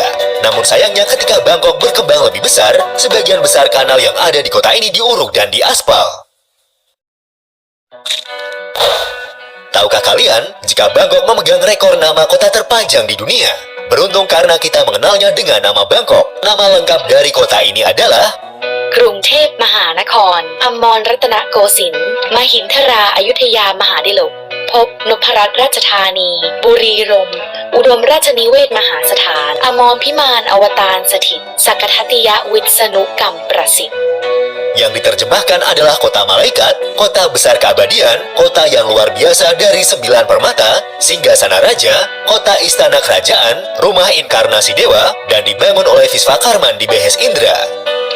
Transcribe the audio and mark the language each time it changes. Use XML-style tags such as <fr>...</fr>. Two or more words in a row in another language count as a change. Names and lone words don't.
<id>Namun sayangnya ketika Bangkok berkembang lebih besar, sebagian besar kanal yang ada di kota ini diuruk dan diaspal. Tahukah kalian, jika Bangkok memegang rekor nama kota terpanjang di dunia? Beruntung karena kita mengenalnya dengan nama Bangkok. Nama lengkap dari kota ini adalah</id> <th>กรุงเทพมหานครอมรรัตนโกสินทร์มหินทราอยุธยามหาดิลกพบนพรัตน์ราชธานีบุรีรัมย์อุดมราชนิเวศมหาสถานอมรพิมานอวตารสถิตสักทัตติยวิษณุกรรมประสิทธิ์</th> <id>yang diterjemahkan adalah kota malaikat, kota besar keabadian, kota yang luar biasa dari 9 permata, singgasana raja, kota istana kerajaan, rumah inkarnasi dewa, dan dibangun oleh Visvakarman di Behes Indra.</id>